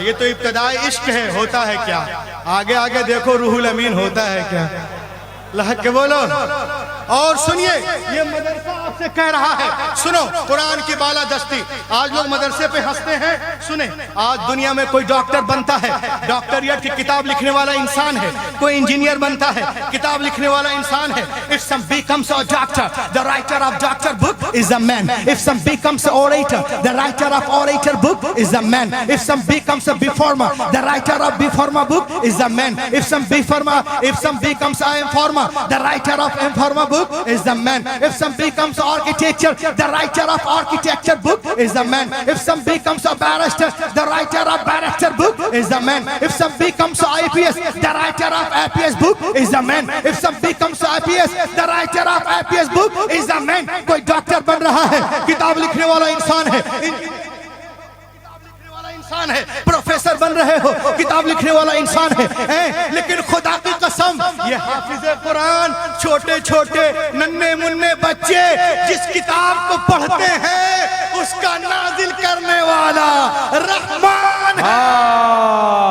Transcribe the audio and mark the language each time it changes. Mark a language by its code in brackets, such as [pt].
[hi] ये तो इब्तिदाई इश्क है, होता है क्या? आगे आगे देखो रूहुल अमीन होता है क्या। लहक के बोलो। और सुनिए, ये मदरसा आपसे कह रहा है, सुनो कुरान की बालादस्ती। आज लोग मदरसे पे हंसते हैं, सुने, आज दुनिया में कोई डॉक्टर बनता है, डॉक्टरियत की किताब लिखने वाला इंसान है। कोई इंजीनियर बनता है, किताब लिखने वाला इंसान है। [en] If some becomes a doctor, the writer of doctor book is a man. If some becomes an orator, the writer of orator book is a man. If some becomes a reformer, the writer of reformer book is a man. If some becomes a informer, the writer of informer book is the man. If some becomes architecture, the writer of architecture book is the man. If some becomes a barrister, the writer of barrister book is the man. If some becomes a IPS, the writer of IPS book is the man. If some becomes a IPS, the writer of IPS book is the man. [hi] कोई doctor बन रहा है, किताब लिखने वाला इंसान है, इंसान है। प्रोफेसर बन रहे हो, किताब लिखने वाला इंसान है। लेकिन खुदा की कसम, ये हाफिज़े कुरान, छोटे छोटे नन्हे मुन्ने बच्चे जिस किताब को पढ़ते हैं, उसका नाजिल करने वाला रहमान है।